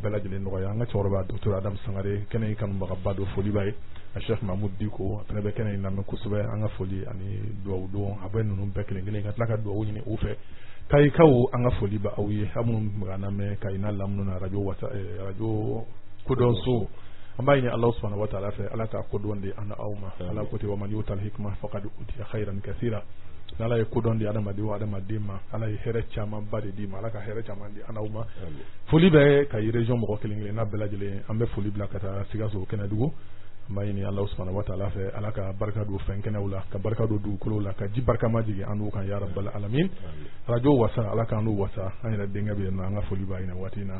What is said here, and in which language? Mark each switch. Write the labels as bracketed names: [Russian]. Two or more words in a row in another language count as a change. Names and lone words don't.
[Bambara] bɛɛ lajɛlen nɔgɔya an ka cɛkɔrɔba Dr Adam Sangare kɛnɛ in kanubagaba don foli b'a ye a Sheikh Mahmoud Diko a fana bɛ kɛnɛ in lamɛn kosɛbɛ an ka foli ani dugawu don a bɛ ninnu bɛɛ kelen kelen ka tila ka dugawu ɲini u fɛ kayikaw an ka foli ba aw ye aw minnu bɛ k'an lamɛn Kayina lamɛn na radio kodɔn so an b'a ɲini [Arabic] الله سبحانه وتعالى [Bambara] fɛ ala ka kodɔn di an aw ma ala ko ten [Arabic] ومن يؤت الحكمة فقد أوتي خيرا كثيرا [Bambara] ala ye kodɔn di adamaden ma ala ye hɛrɛ caman ba de di ma ala ka hɛrɛ caman di an aw ma foli bɛ ka région mɔgɔ kelen kelen n'a bɛɛ lajɛlen an bɛ foli bila ka taa Sikaso Kɛnɛdugu an b'a ɲini [Arabic] الله سبحانه و [Bambara] ta'ala fɛ ala ka barika don fɛn kɛnɛw la ka barika don dugukolow la ka ji barikama jigin an n'u kan [Arabic] يا رب العالمين [Bambara] radio wasa ala k'an n'u wasa an yɛrɛ denkɛ bɛ yen nɔ an ka foli b'a ɲini waati in na